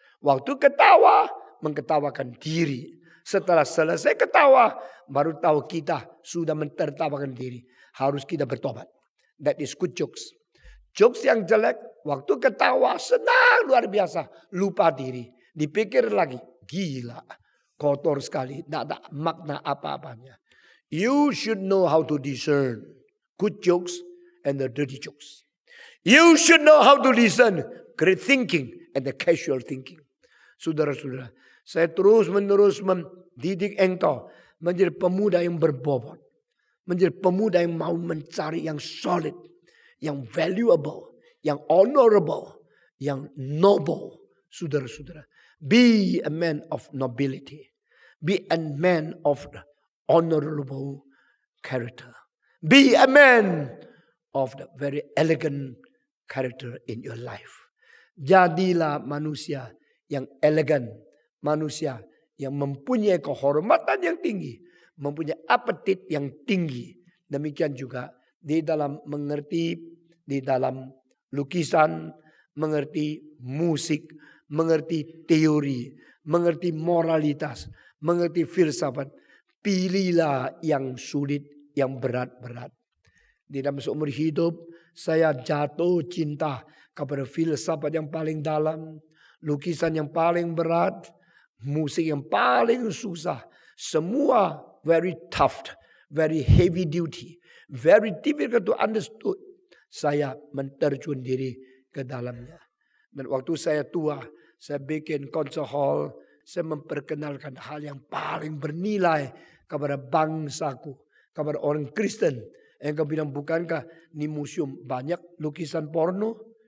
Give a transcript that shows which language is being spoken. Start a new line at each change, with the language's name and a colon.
Indonesian: Waktu ketawa, mengketawakan diri. Setelah selesai ketawa, baru tahu kita sudah mentertawakan diri. Harus kita bertobat.
English: That is good jokes.
Indonesian: Jokes yang jelek, waktu ketawa senang luar biasa. Lupa diri. Dipikir lagi, gila. Kotor sekali, tidak ada makna apa-apanya.
English: You should know how to discern good jokes and the dirty jokes. You should know how to discern great thinking and the casual thinking.
Indonesian: Saudara-saudara, saya terus-menerus mendidik engkau menjadi pemuda yang berbobot. Menjadi pemuda yang mau mencari yang solid, yang valuable, yang honorable, yang noble. Saudara-saudara,
English: be a man of nobility. Be a man of honorable character. Be a man of the very elegant character in your life.
Indonesian: Jadilah manusia yang elegan. Manusia yang mempunyai kehormatan yang tinggi. Mempunyai apetit yang tinggi. Demikian juga di dalam mengerti, di dalam lukisan, mengerti musik, mengerti teori, mengerti moralitas, mengerti filsafat. Pilihlah yang sulit, yang berat-berat. Di dalam seumur hidup saya jatuh cinta kepada filsafat yang paling dalam, lukisan yang paling berat, musik yang paling susah. Semua
English: very tough, very heavy duty, very difficult to understood.
Indonesian: Saya menterjun diri ke dalamnya. Dan waktu saya tua, saya bikin concert hall, saya memperkenalkan hal yang paling bernilai kepada bangsaku, kepada orang Kristen. Engkau bilang, bukankah di museum banyak lukisan porno?